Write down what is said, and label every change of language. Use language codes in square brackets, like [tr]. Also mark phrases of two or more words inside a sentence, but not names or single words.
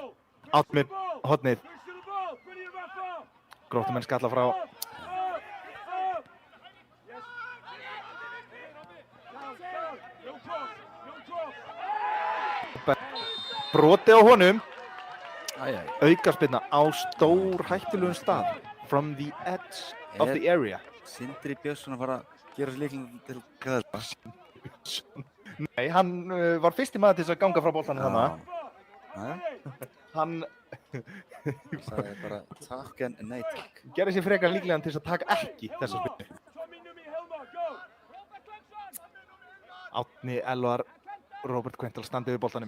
[is] Átmir, hornið. Gróttumenn skalla frá. Broti á honum. Aukaspyrna á stór hættulegum stað. [en] From the edge of the area. [is] Sindri Björnsson að fara að gera sér líklega til gæðar. Nei, hann var fyrsti maður til þess að ganga frá boltanum þarna. Hann sagði bara takk en nei takk. Gerði sér frekar líklegan til þess að taka ekki þessa spyrnu. Árni Elvar, Róbert Kvendal standi við boltanum.